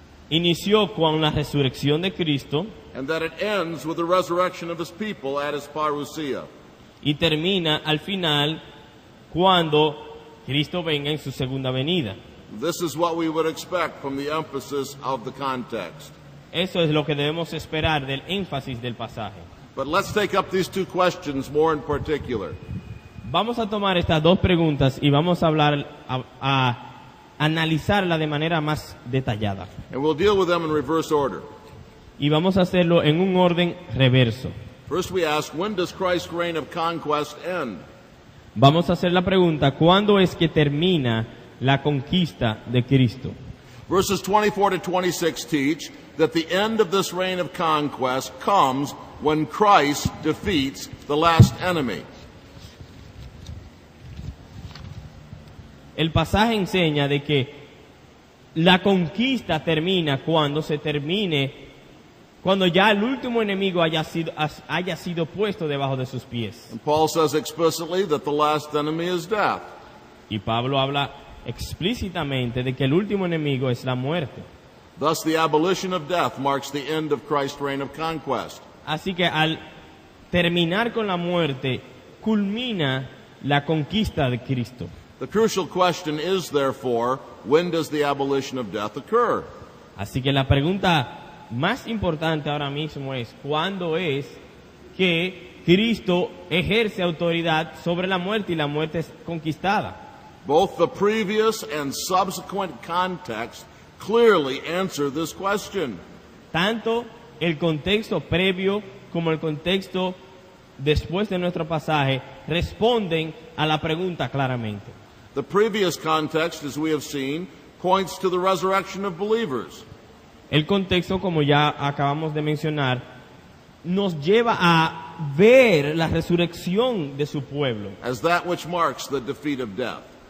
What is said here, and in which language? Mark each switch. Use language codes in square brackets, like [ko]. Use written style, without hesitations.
[es] Inició con la resurrección de Cristo [en] and that it ends with the resurrection of his people at his parousia. [es] y termina al final cuando Cristo venga en su segunda venida. [en] This is what we would expect from the emphasis of the context. [es] Eso es lo que debemos esperar del énfasis del pasaje. [en] But let's take up these two questions more in particular. [es] Vamos a tomar estas dos preguntas y vamos a hablar, a analizarla de manera más detallada. [en] And we'll deal with them in reverse order. [es] Y vamos a hacerlo en un orden reverso. [en] First we ask, when does Christ's reign of conquest end? [es] Vamos a hacer la pregunta, ¿cuándo es que termina la conquista de Cristo? [en] Verses 24 to 26 teach that the end of this reign of conquest comes when Christ defeats the last enemy. [es] el pasaje enseña de que la conquista termina cuando se termine, cuando ya el último enemigo haya sido puesto debajo de sus pies. [en] And Paul says explicitly that the last enemy is death. [es] Y Pablo habla explícitamente de que el último enemigo es la muerte. [en] Thus, the abolition of death marks the end of Christ's reign of conquest. [es] Así que al terminar con la muerte, culmina la conquista de Cristo. [en] The crucial question is, therefore, when does the abolition of death occur? [es] Así que la pregunta más importante ahora mismo es, ¿cuándo es que Cristo ejerce autoridad sobre la muerte y la muerte es conquistada? [en] Both the previous and subsequent context clearly answer this question. [es] Tanto el contexto previo como el contexto después de nuestro pasaje responden a la pregunta claramente. [en] The previous context, as we have seen, points to the resurrection of believers. [es] El contexto, como ya acabamos de mencionar, nos lleva a ver la resurrección de su pueblo [en] As that which marks the defeat of death.